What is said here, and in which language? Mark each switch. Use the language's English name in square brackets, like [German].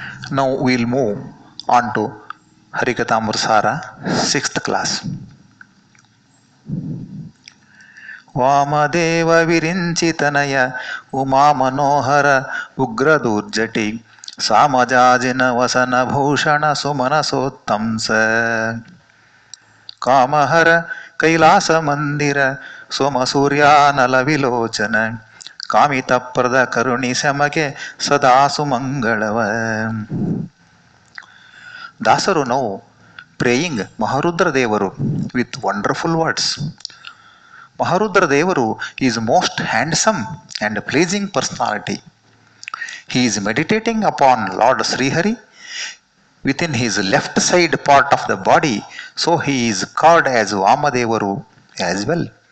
[English] Now we'll move on to Harikathamrtasara, 6th class. [Kannada] Vamadeva ವಿರಿಂಚಿತನಯ Uma ಮನೋಹರ ಉಗ್ರದೂರ್ಜಟಿ ಸಾಮಜಾಜಿನ ವಸನ ಭೂಷಣ ಸುಮನಸೋತ್ತಂಸ ಕಾಮಹರ ಕೈಲಾಸ ಮಂದಿರ ಸೋಮ ಸೂರ್ಯಾನಲ ವಿಲೋಚನ ಕಾಮಿತಪ್ರದ ಕರುಣಿ ಸಮಗೆ ಸದಾ ಸುಮಂಗಳವ. [English] ದಾಸರು ನಾವು ಪ್ರೇಯಿಂಗ್ ಮಹಾರುದ್ರ ದೇವರು with wonderful words. Maharudra Devaru is most handsome and pleasing personality. He is meditating upon Lord Srihari within his left side part of the body, so he is called as Vamadevaru as well.